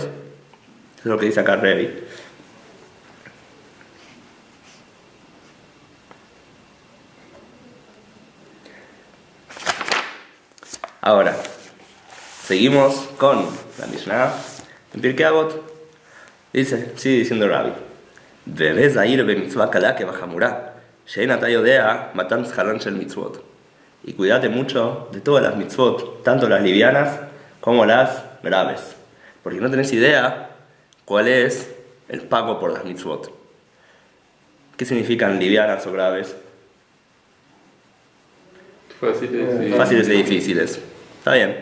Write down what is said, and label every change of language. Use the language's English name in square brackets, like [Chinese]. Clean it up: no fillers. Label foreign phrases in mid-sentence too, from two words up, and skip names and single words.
[Spanish] Eso es lo que dice acá Revi. Ahora, seguimos con la Mishnah en Pirkei Avot. Dice, sigue diciendo Rabbi, [Hebrew] הוי זהיר במצוה קלה כבחמורה, שאין אתה יודע מתן שכרן של מצוות. [Spanish] Y cuídate mucho de todas las mitzvot, tanto las livianas como las graves, porque no tenés idea cuál es el pago por las mitzvot. ¿Qué significan livianas o graves? Fáciles y difíciles. Está bien.